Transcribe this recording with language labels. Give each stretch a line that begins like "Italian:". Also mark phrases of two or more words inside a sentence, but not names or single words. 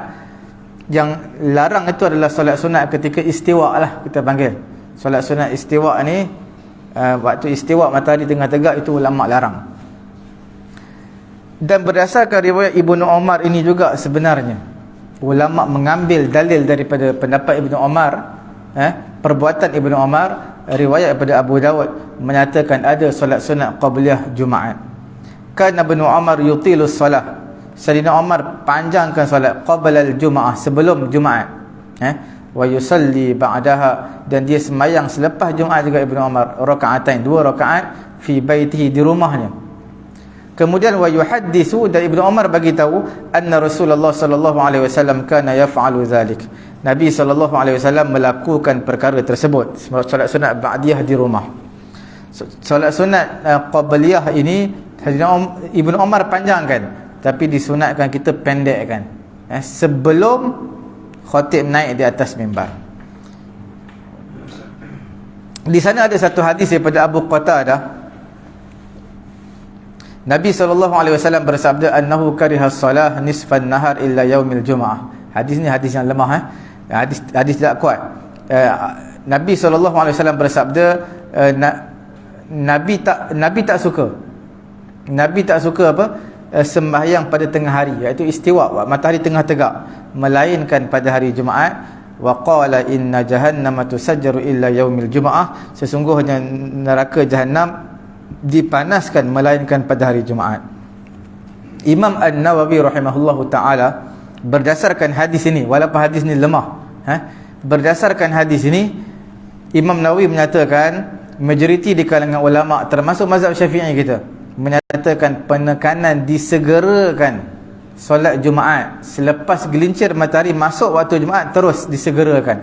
Malay: Yang larang itu adalah solat sunat ketika istiwa lah, kita panggil solat sunat istiwa ni, waktu istiwa matahari tengah tegak, itu ulama larang. Dan berdasarkan riwayat Ibnu Umar ini juga sebenarnya ulama mengambil dalil daripada pendapat Ibnu Umar, perbuatan Ibnu Umar. Riwayat daripada Abu Dawud menyatakan ada solat sunat qabliyah Jumaat.
Arabic: كان ابن عمر يطيل الصلاة,
Malay: Sayyidina Umar panjangkan solat
Arabic: قبل الجمعة,
Malay: sebelum Jumaat,
Arabic: ويصلي بعدها,
Malay: dan dia sembahyang selepas Jumaat juga Ibnu Umar, rakaatain, 2 rakaat
Arabic: في بيته,
Malay: di rumahnya. Kemudian
Arabic: ويحدث,
Malay: dan Ibnu Umar bagi tahu
Arabic: أن رسول الله صلى الله عليه وسلم كان يفعل ذلك,
Malay: Nabi
Arabic: صلى الله عليه وسلم
Malay: melakukan perkara tersebut, solat sunat ba'diyah di rumah. Solat sunat qabliyah ini Ibnu Umar panjangkan, tapi disunatkan kita pendekkan, sebelum khatib naik di atas mimbar. Di sana ada satu hadis daripada Abu Qatadah, Nabi SAW bersabda,
Arabic: أنه كره الصلاة نصف النهار إلا يوم الجمعة.
Malay: Hadis ni hadis yang lemah, hadis tidak kuat. Nabi SAW bersabda, Nabi tak suka apa? Sembahyang pada tengah hari, iaitu istiwa, matahari tengah tegak, melainkan pada hari Jumaat.
Arabic: وقال إن جهنم تسجر إلا يوم الجمعة,
Malay: sesungguhnya neraka Jahannam dipanaskan melainkan pada hari Jumaat. Imam An-Nawawi
Arabic: رحمه الله تعالى
Malay: berdasarkan hadis ini, walaupun hadis ini lemah, berdasarkan hadis ini Imam Nawawi menyatakan majoriti di kalangan ulama termasuk mazhab Syafi'i kita menyatakan penekanan disegerakan solat Jumaat selepas gelincir matahari masuk waktu Jumaat, terus disegerakan.